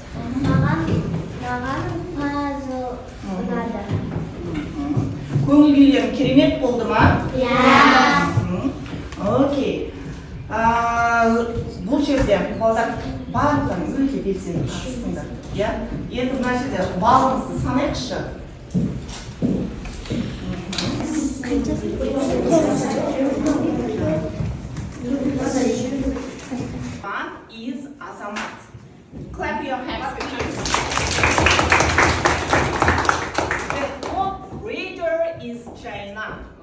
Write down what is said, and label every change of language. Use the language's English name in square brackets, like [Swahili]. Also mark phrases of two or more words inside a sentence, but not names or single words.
[Kazakh] Маған пазл ұнады. Көңіл күйлерің керемет болды ма? Иә. Окей. Бұл жерде балдар барлығын өте белсенді қатыстыңдар. Енді мына жерде балыңызды санайықшы. [English] One is Azamat. Clap your hands, please. The top reader is China.